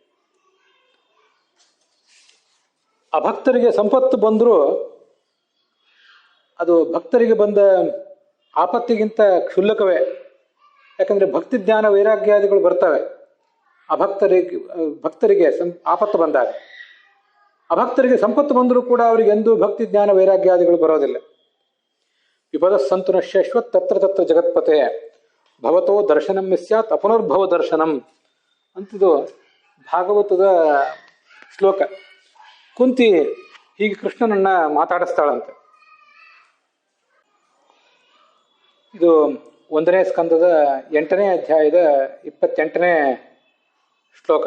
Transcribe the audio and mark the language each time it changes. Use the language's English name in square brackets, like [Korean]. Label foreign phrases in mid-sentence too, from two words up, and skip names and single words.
[Kannada] ಅಭಕ್ತರಿಗೆ ಸಂಪತ್ತು ಬಂದರೂ ಅದು ಭಕ್ತರಿಗೆ ಬಂದ ಆಪತ್ತಿಗಿಂತ ಕ್ಷುಲ್ಲಕವೇ. ಯಾಕಂದರೆ ಭಕ್ತಿ ಜ್ಞಾನ ವೈರಾಗ್ಯಾದಿಗಳು ಬರ್ತವೆ ಭಕ್ತರಿಗೆ ಆಪತ್ತು ಬಂದಾಗ. ಅಭಕ್ತರಿಗೆ ಸಂಪತ್ತು ಬಂದರೂ ಕೂಡ ಅವರಿಗೆ ಎಂದೂ ಭಕ್ತಿ ಜ್ಞಾನ ವೈರಾಗ್ಯಾದಿಗಳು ಬರೋದಿಲ್ಲ. [Sanskrit] ವಿಪದ ಸಂತು ನಶ್ಯಶ್ವತ್ ತತ್ರ ತತ್ರ ಜಗತ್ಪತೆ ಭವತೋ ದರ್ಶನಂ ಸ್ಯಾತ್ ಅಪುನರ್ಭವ ದರ್ಶನಂ [Kannada] ಅಂತಿದು ಭಾಗವತದ ಶ್ಲೋಕ. ಕುಂತಿ ಹೀಗೆ ಕೃಷ್ಣನನ್ನ ಮಾತಾಡಿಸ್ತಾಳಂತೆ. ಇದು 1ನೇ ಸ್ಕಂದದ 8ನೇ ಅಧ್ಯಾಯದ 28ನೇ ಶ್ಲೋಕ.